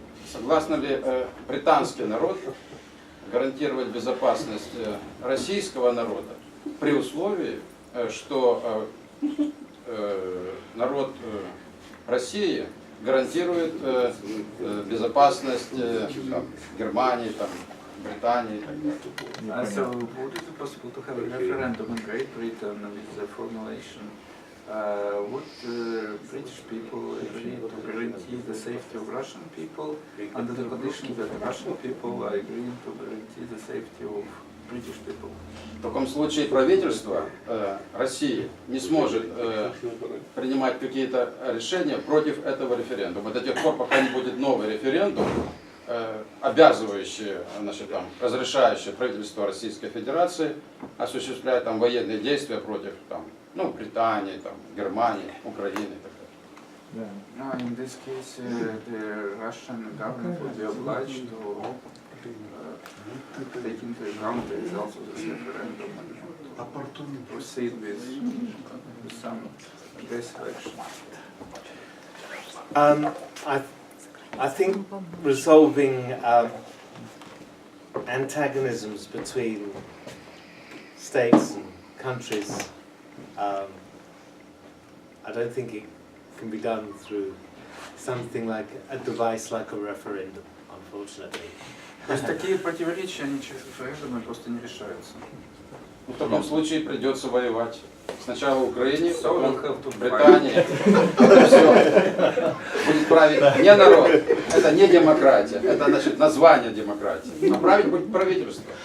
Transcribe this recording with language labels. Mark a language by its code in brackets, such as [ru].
[ru] Согласен ли британский народ гарантировать безопасность российского народа при условии, что народ России гарантирует безопасность там, Германии, там, Британии и так далее? [en] So would it be possible to have a referendum in Great Britain with the formulation? Would British people agree to guarantee the safety of Russian people under the condition that Russian people are agreeing to guarantee the safety of British people? [ru] В таком случае правительство России не сможет принимать какие-то решения против этого референдума. До тех пор, пока не будет новый референдум, обязывающие, значит, там, разрешающие правительство Российской Федерации осуществлять там военные действия против там, ну, Британии, там, Германии, Украины и так далее. [en] No, in this case, the Russian government would be obliged to take into account the results of this referendum and proceed with some aggressive action. I think resolving antagonisms between states and countries, I don't think it can be done through something like a device like a referendum, unfortunately. [ru] То есть такие противоречия, они через референдумы просто не решаются. В таком случае придется воевать. Сначала в Украине, потом в Британия. Британии. Все. Будет править не народ. Это не демократия. Это, значит, название демократии. А править будет правительство.